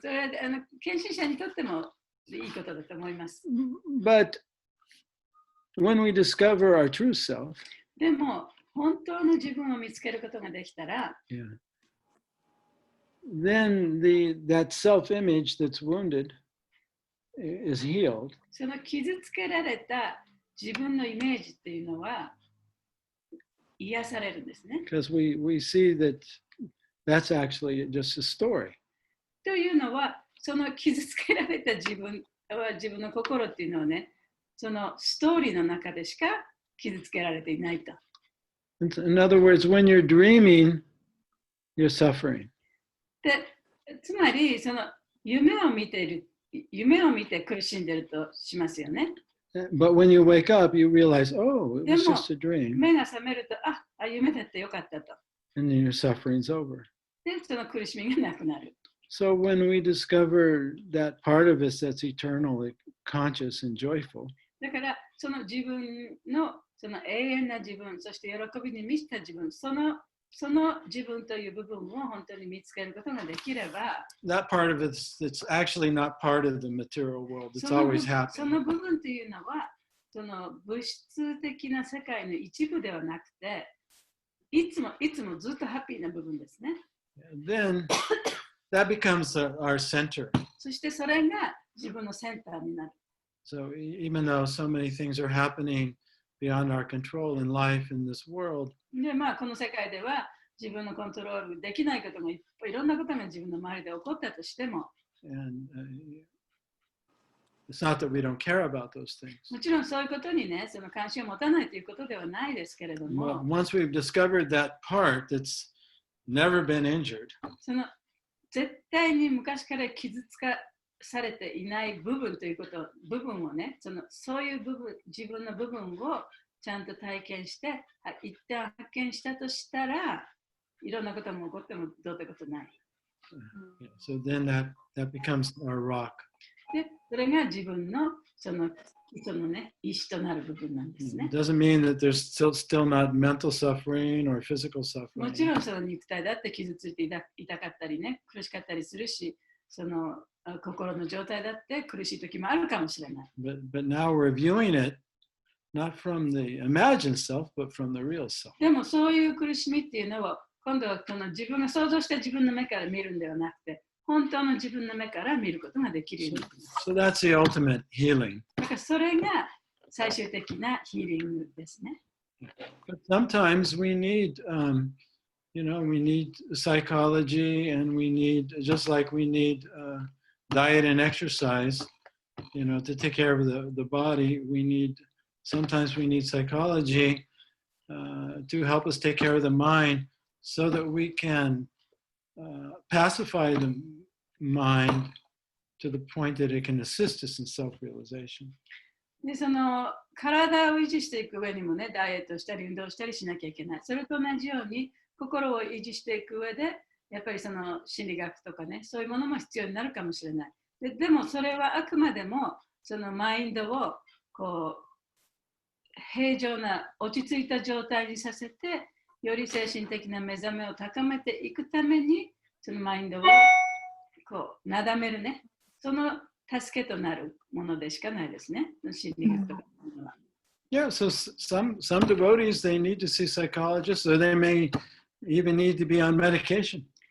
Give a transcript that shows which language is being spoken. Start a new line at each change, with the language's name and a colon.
Japanese: それは献身者にとってもいいことだと思います。
English: But when we discover our true self,
Japanese: でも、本当の自分を見つけることができたら、
English: yeah, then that self-image that's wounded is healed.
Japanese: その傷つけられた自分のイメージっていうのは癒されるんですね。
English: Because we see that that's actually just a story.
Japanese: というのは、その傷つけられた自分の心っていうのはね、そのストーリーの中でしか傷つけられていないと。
English: In other words, when you're dreaming, you're suffering.
Japanese: で、つまりその夢を見て苦しんでるとしますよね。
English: But when you wake up, you realize, oh, it was just a dream.
Japanese: 目が覚めると、夢だってよかったと。
English: And then your suffering's over.
Japanese: で、その苦しみがなくなる。
English: So when we discover that part of us that's eternal, conscious and joyful,
Japanese: だから、その自分のその永遠な自分、そして喜びに満ちた自分、その自分という部分を本当に見つけることができれば、
English: that part of it's actually not part of the material world. It's always
Japanese: そ
English: happening.
Japanese: の部分というのは、その物質的な世界の一部ではなくて、いつもずっとハッピーな部分ですね。
English: Then that becomes our center.
Japanese: そしてそれが自分のセンターになる。
English: So even though so many things are happening beyond our control in life in this world,
Japanese: で、この世界では自分のコントロールできないことがいろんなことが自分の周りで起こったとしても、
English: and it's not that we don't care about those things.
Japanese: もちろんそういうことにね、その関心を持たないということではないですけれども、
English: Once we've discovered that part that's never been injured,
Japanese: その絶対に昔から傷つかされていない部分という部分をね、そういう部分、自分の部分をちゃんと体験して、一旦発見したとしたら、いろんなことも起こってもどうってことない。
English: so then that becomes our rock.
Japanese: で、それが自分のそのね、意志となる部分なんですね。
English: It doesn't mean that there's still not mental suffering or physical
Japanese: もち
English: suffering.
Japanese: ろんその肉体だって傷ついて痛かったりね、苦しかったりするし、その心の状態だって苦しい時もあるかもしれない。
English: But now we're viewing it not from the imagined self, but from the real self.
Japanese: でもそういう苦しみっていうのは、今度はその自分が想像した自分の目から見るんではなくて、本当の自分の目から見ることができるようになります。
English: So that's the ultimate healing.
Japanese: だからそれが最終的なヒーリングですね。
English: But sometimes we need, we need psychology, and we need, just like we need diet and exercise, to take care of the body. Sometimes we need psychology to help us take care of the mind, so that we can pacify the mind to the point that it can assist us in self-realization.
Japanese: で、その体を維持していく上にもね、ダイエットしたり運動したりしなきゃいけない。それと同じように心を維持していく上で、やっぱりその心理学とかね、そういうものも必要になるかもしれない。でもそれはあくまでもそのマインドをこう平常な落ち着いた状態にさせて、より精神的な目覚めを高めていくために、そのマインドをこうなだめるね、その助けとなるものでしかないですね。心理学とかは。
English: Yeah, so some devotees, they need to see psychologists, or they may even need to be on medication.